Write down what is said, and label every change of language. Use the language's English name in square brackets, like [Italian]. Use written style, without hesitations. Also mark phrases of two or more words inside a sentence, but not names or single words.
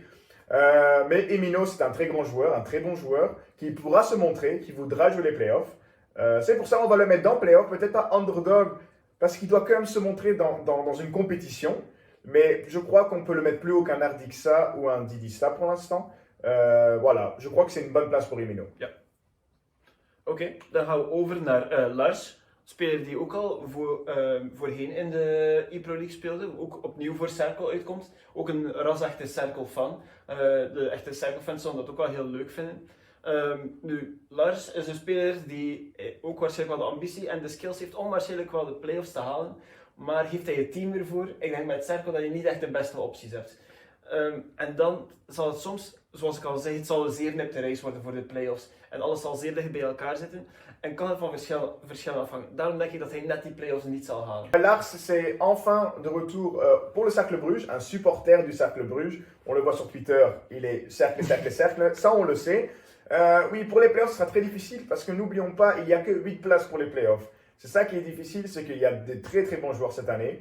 [French] Mais Emino, c'est un très grand joueur, un très bon joueur, qui pourra se montrer, qui voudra jouer les playoffs. C'est pour ça qu'on va le mettre dans playoffs, peut-être pas underdog, parce qu'il doit quand même se montrer dans une compétition. Mais je crois qu'on peut le mettre plus haut qu'un Ardixa ou un Didista pour l'instant. Voilà, je crois que c'est une bonne place pour Emino. [Dutch] Ja. Oké, dan gaan we over naar Lars. Speler die ook al voorheen in de ePro League speelde, ook opnieuw voor Circle uitkomt. Ook een ras-echte Circle-fan. De echte Circle-fans zullen dat ook wel heel leuk vinden. Nu, Lars is een speler die ook waarschijnlijk wel de ambitie en de skills heeft om waarschijnlijk wel de playoffs te halen. Maar heeft hij het team ervoor? Ik denk met Circle dat je niet echt de beste opties hebt. En dan zal het soms, zoals ik al zei, het zal een zeer nipte race worden voor de playoffs. En alles zal zeer dicht bij elkaar zitten. En kan het van verschillen afhangen. Daarom denk ik dat hij net die playoffs niet zal halen. [French] Lars, c'est enfin de retour pour le Cercle Bruges, un supporter du Cercle Bruges. On le voit sur Twitter, il est cercle. Ça, on le sait. Oui, pour les playoffs, ce sera très difficile parce que n'oublions pas, il n'y a que 8 places pour les playoffs. C'est ça qui est difficile, c'est qu'il y a des très bons joueurs cette année.